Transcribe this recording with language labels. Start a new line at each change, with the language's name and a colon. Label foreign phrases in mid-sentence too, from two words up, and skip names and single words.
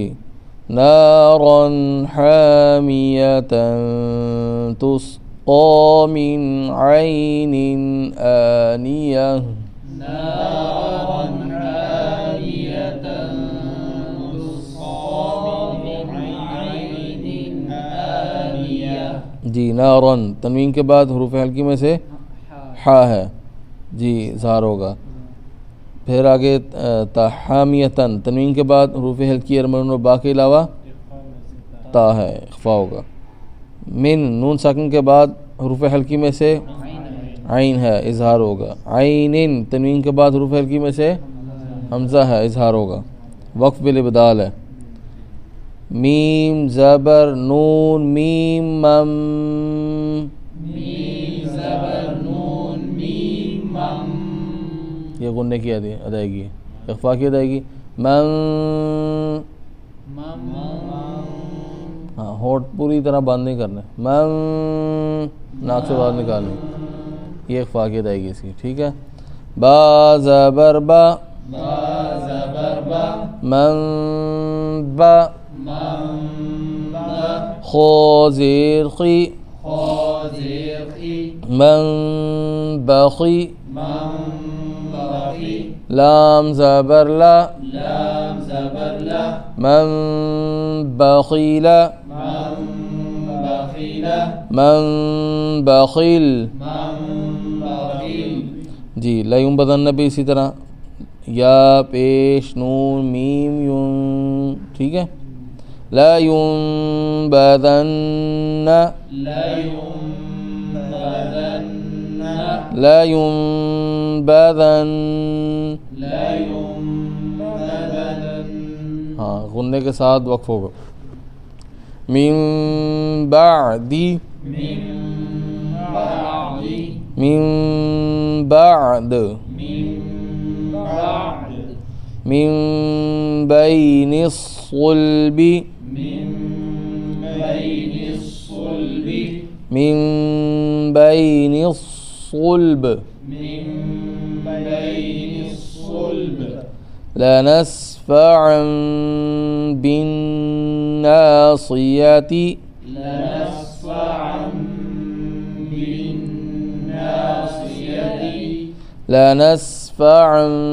Arabic: نارا حامیۃ تسقی من عین آنیہ،
Urdu: جی نارن تنوین کے بعد حروف حلقی میں سے حا ہے، جی اظہار ہوگا. پھر آگے تحامیتن تنوین کے بعد حروف حلقی یرمن و با کے علاوہ تا ہے، اخفاء ہوگا. من نون ساکن کے بعد حروف حلقی میں سے عین ہے، اظہار ہوگا. عین تنوین کے بعد حروف حلقی میں سے حمزہ ہے، اظہار ہوگا. وقف بالابدال ہے. میم زبر نون میم مم، یہ غنّے کی ادائیگی ہے، اخفاء کی ادائیگی. من، ہاں ہونٹ پوری طرح بند نہیں کرنا. من ناک سے باہر نکالنی، یہ اخفاء کی ادائیگی اس کی. ٹھیک ہے. با زبر با،
Arabic: من با.
Urdu: خو زیر خی،
Arabic: من بخی.
Urdu: لام زبر لا،
Arabic: من بخیل، من بخیل.
Urdu: جی
Arabic: لا ینبذن
Urdu: بھی اسی طرح یا پیش نون میم یون، ٹھیک ہے.
Arabic: لا ینبذن لا ینبذن
Urdu: ہاں غنّے کے ساتھ وقف ہوگا.
Arabic: من بعد من بین الصلب لنسفعا بالناصية لنسفعا